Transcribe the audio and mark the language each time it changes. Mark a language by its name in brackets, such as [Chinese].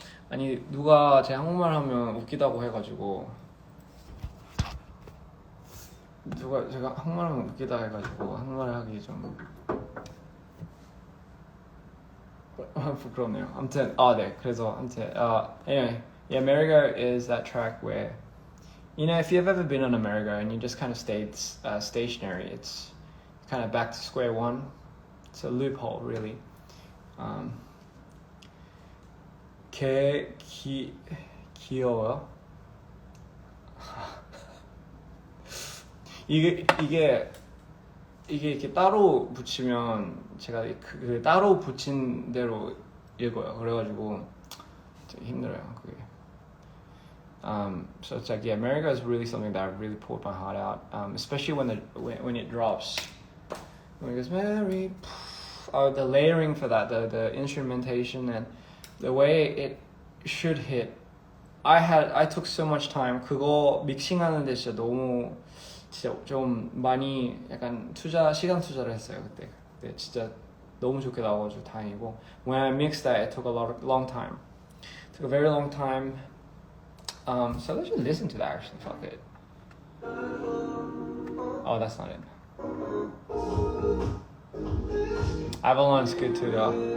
[Korean] 아니 누가 제 한국말 하면 웃기다고 해가지고 제가 한국말 하면 웃기다 해가지고 한국말 하기 좀 부끄럽네요. 아무튼 네. [English] 그래서 anyway, yeah, merry-go is that track where, you know, if you've ever been on a merry-go and you just kind of stayed stationary, it's kind of back to square one. It's a loophole, really. [Korean] 귀여워요. 이게 이렇게 따로 붙이면 제가 그 따로 붙인 대로 읽어요. 그래가지고 되게 힘들어요. 그게. [English] So it's like, yeah, Merry-Go is really something that really pulled my heart out, especially when it drops. When it goes Merry, the layering for that, the instrumentation and the way it should hit. I took so much time. [Korean] 그거 믹싱하는데 진짜 좀 많이 약간 시간 투자를 했어요 그때. 진짜 너무 좋게 나와가지고 다행이고. [English] When I mixed that, it took a long time. It took a very long time. So let's just listen to that actually. Fuck it. Oh, that's not it. Avalon's good too though.